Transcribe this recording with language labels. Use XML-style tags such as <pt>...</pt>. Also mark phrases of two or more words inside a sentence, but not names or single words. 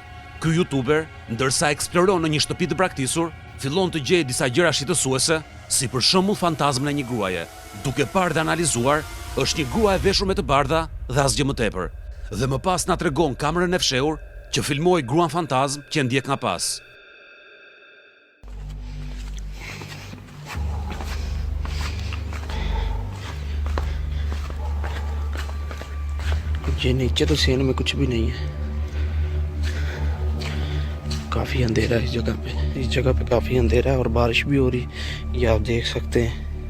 <sq>Ky youtuber, ndërsa eksploron në një shtëpi të braktisur, fillon të gjejë disa gjëra shqetësuese, si për shembull fantazmën e një gruaje. Duke parë dhe analizuar, është një grua e veshur me të bardha dhe asgjë më tepër. Dhe më pas na tregon kamerën e fshehur që filmoi gruan fantazm që ndjek nga pas.</sq> <hi>ये नीचे तो सीन में कुछ भी नहीं है, काफ़ी अंधेरा है इस जगह पे काफ़ी अंधेरा है और बारिश भी हो रही, ये आप देख सकते हैं।</hi>